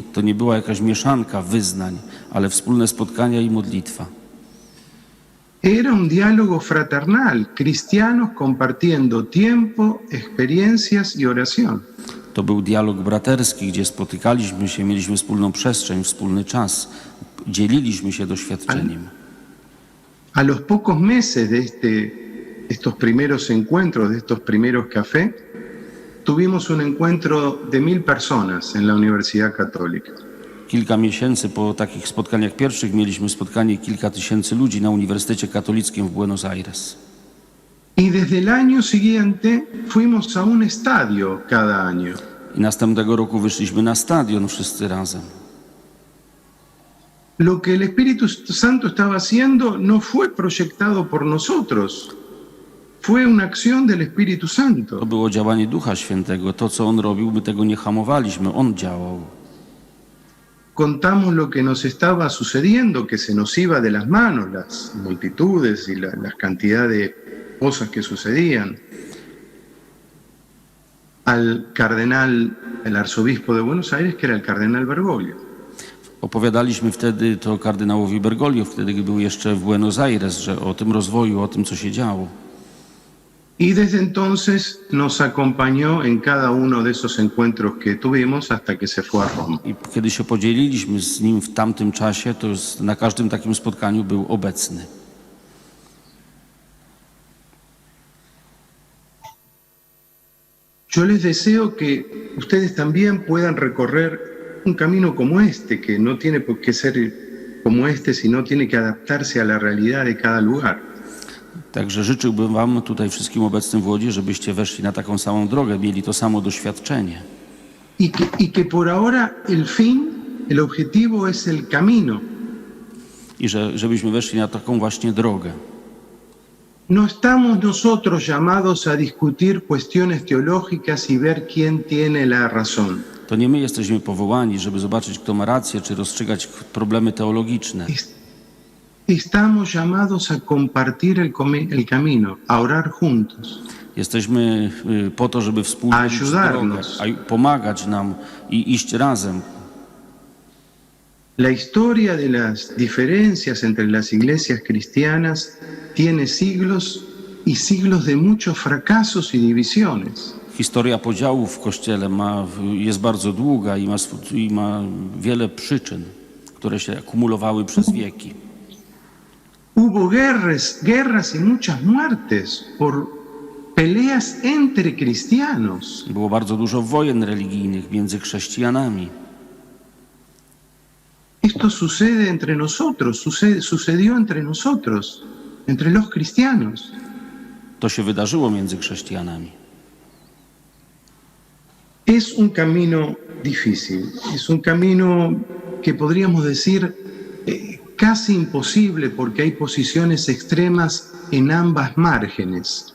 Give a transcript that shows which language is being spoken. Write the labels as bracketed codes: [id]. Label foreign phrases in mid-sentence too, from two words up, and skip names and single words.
[pl] To nie była jakaś mieszanka wyznań, ale wspólne spotkania i modlitwa. [es] Era un diálogo fraternal, cristianos compartiendo tiempo, experiencias y oración. [pl] To był dialog braterski, gdzie spotykaliśmy się, mieliśmy wspólną przestrzeń, wspólny czas, dzieliliśmy się doświadczeniem. [es] A los pocos meses de estos primeros encuentros, de estos primeros cafés, tuvimos un encuentro de 1000 personas en la Universidad Católica. [pl] Kilka miesięcy po takich spotkaniach pierwszych mieliśmy spotkanie kilka tysięcy ludzi na Uniwersytecie Katolickim w Buenos Aires. [es] Y desde el año siguiente fuimos a un estadio cada año. [pl] I następnego roku wyszliśmy na stadion wszyscy razem. [es] Lo que el Espíritu Santo estaba haciendo no fue proyectado por nosotros, fue una acción del Espíritu Santo. [pl] To było działanie Ducha Świętego. To, co On robił, my tego nie hamowaliśmy. On działał. [es] Contamos lo que nos estaba sucediendo, que se nos iba de las manos, las multitudes y las cantidad de cosas que sucedían. Al cardenal, el arzobispo de Buenos Aires, que era el cardenal Bergoglio. [pl] Opowiadaliśmy wtedy to kardynałowi Bergoglio, wtedy gdy był jeszcze w Buenos Aires, że o tym rozwoju, o tym, co się działo. [es] Y desde entonces nos acompañó en cada uno de esos encuentros que tuvimos hasta que se fue a Roma. [pl] I kiedy się podzieliliśmy z nim w tamtym czasie, to na każdym takim spotkaniu był obecny. [es] Yo les deseo que ustedes también puedan recorrer un camino como este, que no tiene por qué ser como este, sino tiene que adaptarse a la realidad de cada lugar. [pl] Także życzyłbym wam tutaj wszystkim obecnym w Łodzi, żebyście weszli na taką samą drogę, mieli to samo doświadczenie. [es] Y que por ahora el fin, el objetivo es el camino. [pl] I żebyśmy weszli na taką właśnie drogę. [es] No estamos nosotros llamados a discutir cuestiones teológicas y ver quién tiene la razón. [pl] To nie my jesteśmy powołani, żeby zobaczyć, kto ma rację, czy rozstrzygać problemy teologiczne. [es] Estamos llamados a compartir el camino, a orar juntos. [pl] Jesteśmy po to, żeby wspólnie iść drogę, pomagać nam i iść razem. [es] La historia de las diferencias entre las iglesias cristianas tiene siglos y siglos de muchos fracasos y divisiones. [pl] Historia podziałów w Kościele jest bardzo długa i ma wiele przyczyn, które się akumulowały przez wieki. [es] Hubo guerras y muchas muertes por peleas entre cristianos. [pl] Było bardzo dużo wojen religijnych między chrześcijanami. [es] Esto sucede entre nosotros, sucedió entre nosotros, entre los cristianos. [pl] To się wydarzyło między chrześcijanami. [es] Es un camino difícil, es un camino que podríamos decir casi imposible porque hay posiciones extremas en ambas márgenes.